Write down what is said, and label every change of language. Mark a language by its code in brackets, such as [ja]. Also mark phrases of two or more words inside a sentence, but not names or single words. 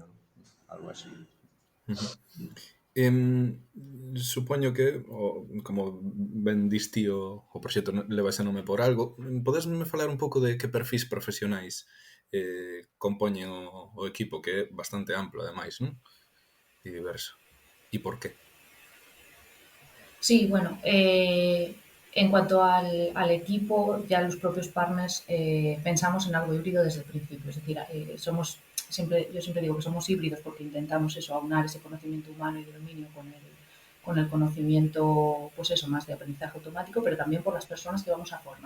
[es] ¿No? Algo así. [gl] Supoño que, como ben diste o proxecto leva ese nome por algo, podesme falar un pouco de que perfis profesionais compoñen o equipo, que é bastante amplo, ademais, non? [es] Y diverso. ¿Y por qué? Sí, bueno, en cuanto al equipo, ya los propios partners pensamos en algo híbrido desde el principio. Es decir, yo siempre digo que somos híbridos porque intentamos eso, aunar ese conocimiento humano y de dominio con el conocimiento, pues eso, más de aprendizaje automático, pero también por las personas que vamos a formar.